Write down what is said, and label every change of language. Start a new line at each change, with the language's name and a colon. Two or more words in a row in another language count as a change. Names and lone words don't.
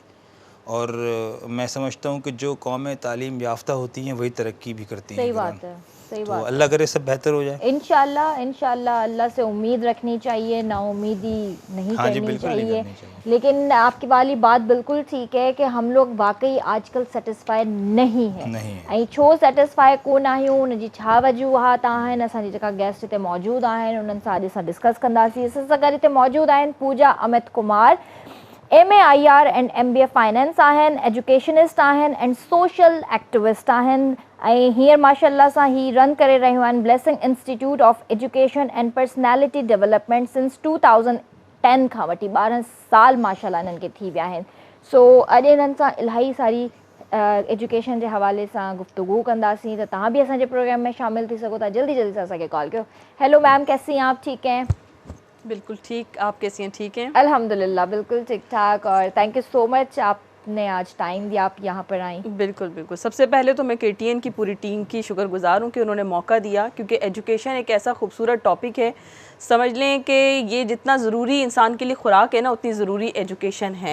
Urdu: اور میں سمجھتا ہوں کہ جو قومیں تعلیم یافتہ ہوتی ہیں وہی ترقی بھی کرتی ہیں. صحیح بات ہے، صحیح بات ہے. اللہ کرے سب بہتر ہو جائے इंशाल्लाह। انشاءاللہ اللہ سے امید رکھنی چاہیے، ناامیدی نہیں کرنی چاہیے. لیکن آپکی والی بات بالکل ٹھیک ہے کہ ہم لوگ واقعی آجکل سیٹسفائی نہیں ہے.
Sindhi: ऐं छो सेटिस्फाई कोन आहियूं, उनजी छा वजूहात आहिनि, असांजी जेका गेस्ट हिते मौजूदु आहिनि उन्हनि सां अॼु असां डिस्कस कंदासीं। असां सां गॾु हिते मौजूदु आहिनि पूजा अमित कुमार,
English: MA IR and MBA finance
Sindhi: आहिनि, एजुकेशनिस्ट आहिनि
English: and social activist
Sindhi: आहिनि ऐं हींअर माशाअल्लाह सां ही रन करे रहियूं आहिनि ब्लेसिंग इंस्टीट्यूट ऑफ एजुकेशन एंड पर्सनैलिटी डेवलपमेंट सिंस 2010 खां वठी 12 साल माशाअल्लाह इन्हनि खे थी विया आहिनि। सो अॼु इन्हनि सां इलाही सारी एजुकेशन जे हवाले सां गुफ्तगू कंदासीं त तव्हां बि असांजे प्रोग्राम में शामिल थी सघो था। जल्दी जल्दी सां असांखे कॉल कयो।
English: hello ma'am,
Urdu: کیسی ہیں آپ؟ ٹھیک ہیں? بالکل ٹھیک، آپ کیسی ہیں؟ ٹھیک ہیں? الحمدللہ بالکل ٹھیک ٹھاک۔ اور
English: thank you so much,
Urdu: آپ نے آج ٹائم دیا، آپ یہاں پر آئی. بالکل بالکل. سب سے پہلے تو میں KTN کی پوری ٹیم کی شکرگزار ہوں کہ انہوں نے موقع دیا، کیونکہ ایجوکیشن ایک ایسا خوبصورت ٹاپک ہے، سمجھ لیں کہ یہ جتنا ضروری انسان کے لیے خوراک ہے نا، اتنی ضروری ایجوکیشن ہے.